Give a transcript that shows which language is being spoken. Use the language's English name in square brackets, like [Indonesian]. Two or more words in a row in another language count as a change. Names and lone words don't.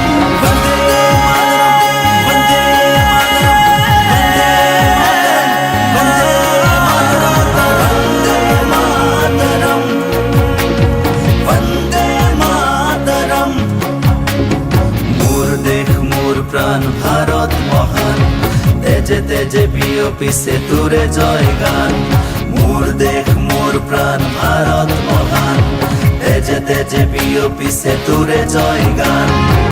[Sanskrit] বন্দে বন্দে বন্দে মাতৰম, বন্দে মাতৰম। [Assamese] মোর দেশ মোর প্ৰাণ ভাৰত মহান, তেজে তেজে বিয়পি সে তোৰে জয়গান। মোর দেশ মোর প্রাণ ভারত মহান, তেজে তেজে বিয়পি সে তোরে জয়গান।